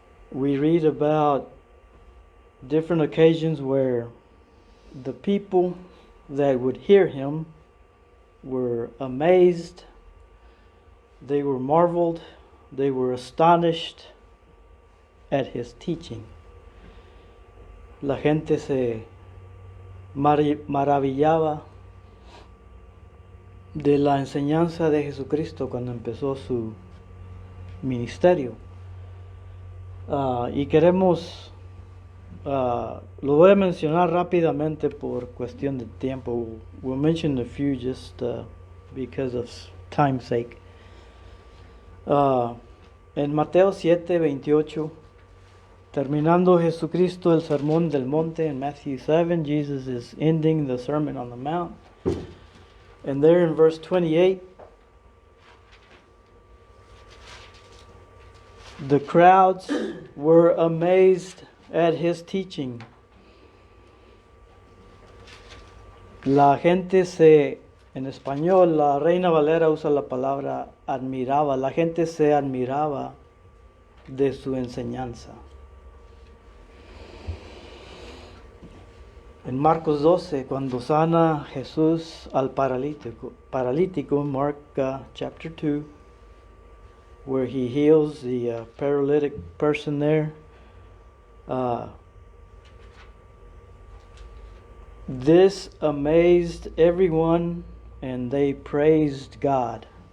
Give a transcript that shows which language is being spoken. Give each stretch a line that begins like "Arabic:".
English: We read about different occasions where the people that would hear him were amazed, they were marveled, they were astonished at his teaching.
Spanish: La gente se maravillaba de la enseñanza de Jesucristo cuando empezó su ministerio. Y queremos, lo voy a mencionar rápidamente por cuestión de tiempo.
English: We'll mention a few just because of time's sake.
Spanish: En Mateo 7:28, terminando Jesucristo el sermón del monte,
English: in Matthew 7, Jesus is ending the Sermon on the Mount. And there in verse 28, the crowds were amazed at his teaching.
Spanish: La gente en español, la Reina Valera usa la palabra admiraba. La gente se admiraba de su enseñanza. En Marcos 12, cuando sana Jesús al paralítico,
English: Mark chapter 2, where he heals the paralytic person there, this amazed everyone and they praised God.